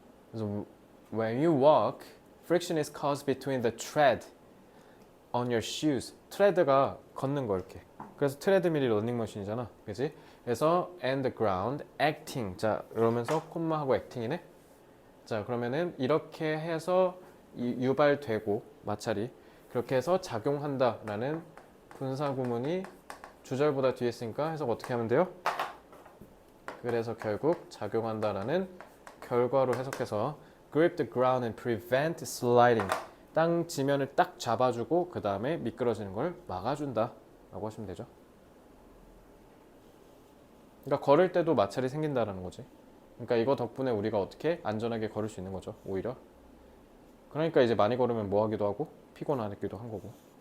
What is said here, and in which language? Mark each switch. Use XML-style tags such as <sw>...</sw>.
<en>그래서 when you walk, friction is caused between the tread on your shoes.</en> <ko>트레드가 걷는 거 이렇게. 그래서 트레드밀이 러닝머신이잖아. 그지?</ko> <en>그래서 and the ground, acting.</en> <ko>자, 이러면서 콤마하고 acting이네. 자, 그러면은 이렇게 해서 유발되고 마찰이 그렇게 해서 작용한다라는 분사 구문이 주절보다 뒤에 있으니까 해석 어떻게 하면 돼요? 그래서 결국 작용한다라는 결과로 해석해서</ko> <en>grip the ground and prevent sliding.</en> <ko>땅 지면을 딱 잡아주고 그 다음에 미끄러지는 걸 막아준다 라고 하시면 되죠. 그러니까 걸을 때도 마찰이 생긴다라는 거지. 그러니까 이거 덕분에 우리가 어떻게 안전하게 걸을 수 있는 거죠. 오히려. 그러니까 이제 많이 걸으면 뭐 하기도 하고 피곤하기도 한 거고.</ko>